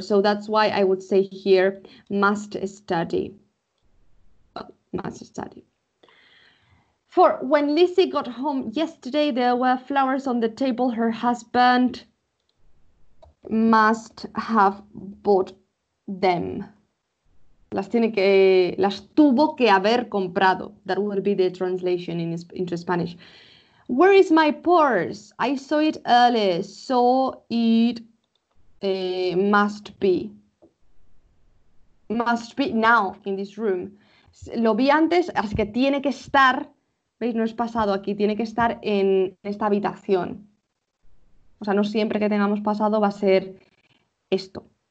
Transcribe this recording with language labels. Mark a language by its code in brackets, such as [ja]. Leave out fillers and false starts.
[en] So that's why I would say here, must study. Must study. 4, when Lizzie got home yesterday, there were flowers on the table. Her husband must have bought them. [es] Las tuvo que haber comprado. [en] That would be the translation into Spanish. Where is my purse? I saw it early, so it must be. Must be now in this room. [es] Lo vi antes, así que tiene que estar. ¿Veis? No es pasado aquí, tiene que estar en esta habitación. O sea, no siempre que tengamos pasado va a ser esto.